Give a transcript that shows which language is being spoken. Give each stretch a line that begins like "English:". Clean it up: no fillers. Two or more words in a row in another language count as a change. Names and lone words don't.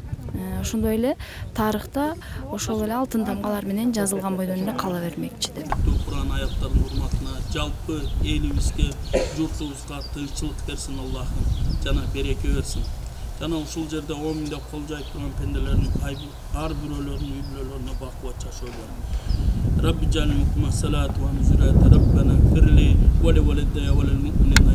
Kyrgyz: Ошондой эле тарыхта ошол эле алтын тамгалар менен жазылган бойдон эле кала бермекчи деп. Кур'ан аяттарынын урматына, жалпы элибизге, журтубузга тынччылык берсин Аллахым, жана береке берсин. Жана ушул жерде 10 миңдеп кол жайып турган пенделердин ар бирөөлөрүнүн үй бүлөлөрүнө бакубат жашоо берсин.
Arabic: رب اجعلني مقيم صلاتي ونزولة ربنا فرلي ولوالديّ وللمؤمنين